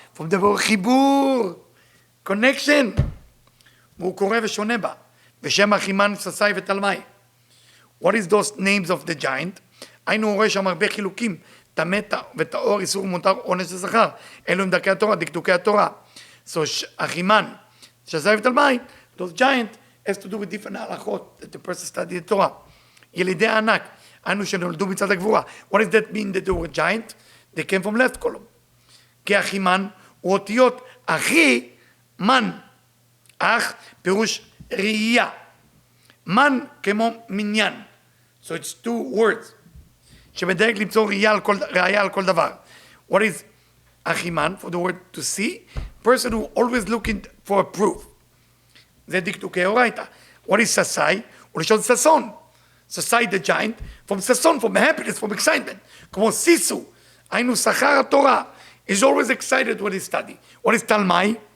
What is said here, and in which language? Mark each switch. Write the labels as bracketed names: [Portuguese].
[English] From the word [Hebrew] חיבור, [English] connection. [Hebrew] והוא קורא ושונה בה. ושם אחימן, ששי ותלמי. [English] What is those names of the giant? [Hebrew] היינו רואה שם הרבה חילוקים. טמא וטהור, איסור מותר, עונש ושכר. אלו הם דרכי התורה, דקדוקי התורה. [English] So אחימן, ששי ותלמי, those giant has to do with different הלכות that the person study the Torah. [Hebrew] ילידי הענק. היינו שנולדו מצד הגבורה. [English] What does that mean that they were giant? They came from left column. [Hebrew] כי אחימן הוא אותיות אחי מן. אח פירוש ראייה. מן כמו מניין. [English] So it's two words. [Hebrew] שמדייק למצוא ראייה על כל דבר. [English] What is אחימן? For the word to see. Person who always looking for a proof. [Hebrew] זה דקדוקי אורייתא. [English] What is ששי? [Hebrew] הוא לשון ששון. [English] Sasai the giant, from sason, from happiness, from excitement. [Hebrew] כמו סיסו, היינו שכר התורה, [English] is always excited when he study. What is תלמי?